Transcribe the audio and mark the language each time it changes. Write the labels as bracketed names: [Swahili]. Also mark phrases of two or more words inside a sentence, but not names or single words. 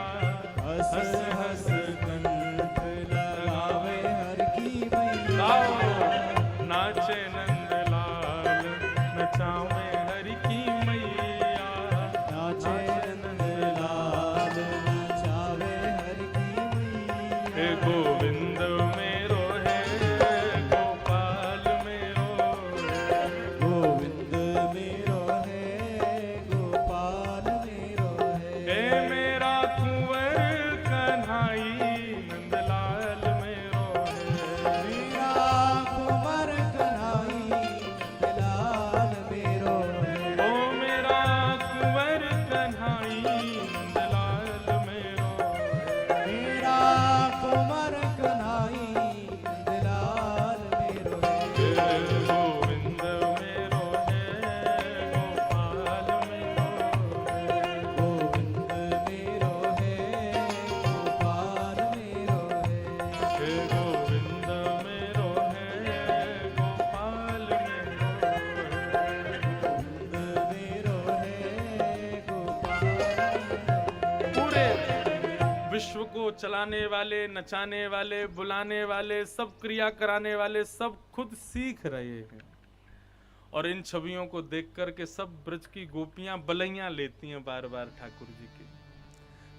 [Braj] हस हस कंठ लगावे हर की मैया। गाओ नाचे नंदलाल नचावे हरि की मैया, नाचे नंदलाल नचावे हर की मैया। हे गोविंद मेरो है, गोपाल मेरो है, गोविंद मेरो है, गोपाल मेरो है। हे मेरा कुंवर कन्हाई नंदलाल मेरो है, मेरा कुंवर कन्हाई नंदलाल मेरो है। ओ मेरा कुंवर कन्हाई नंदलाल मेरो है, मेरा कुंवर कन्हाई नंदलाल मेरो है। हे गोविंद मेरो है, गोपाल मेरो है, गोविंद मेरो है, गोपाल मेरो है। हे गोविंद मेरो है, गोपाल मेरो है। मेरो है, गोपाल। [Hindi] पूरे विश्व को चलाने वाले, नचाने वाले, बुलाने वाले, सब क्रिया कराने वाले सब खुद सीख रहे हैं, और इन छवियों को देख कर के सब ब्रज की गोपियां बलैया लेती हैं बार बार ठाकुर जी की।